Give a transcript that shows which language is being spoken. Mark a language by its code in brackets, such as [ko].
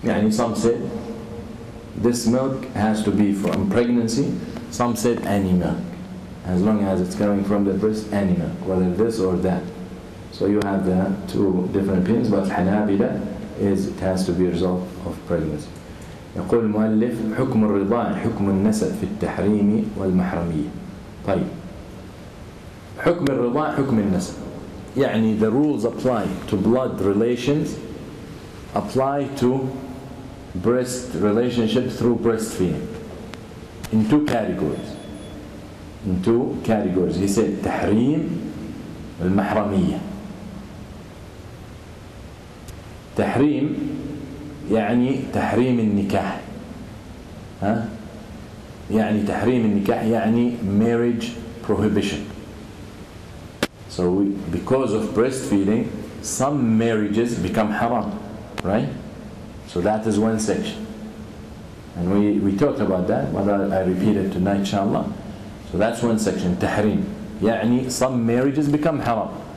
[en] Some said this milk has to be from pregnancy. Some said any milk, as long as it's coming from the breast, any milk, whether this or that. So you have the two different opinions, but Hanabila, is it has to be a result of pregnancy. [ar] يقول المؤلف حكم الرضاع حكم النسب في التحريم والمحرمية. طيب حكم الرضاع حكم النسب يعني [en] the rules apply to blood relations apply to breast relationship through breastfeeding in two categories. In two categories. He said [ar] تحريم والمحرمية. تحريم يعني تحريم النكاح. ها؟ يعني تحريم النكاح يعني [en] marriage prohibition. So because of breastfeeding, some marriages become haram, right? So that is one section. And we talked about that, but I repeat it tonight, inshallah. So that's one section, tahrim. يعني some marriages become haram.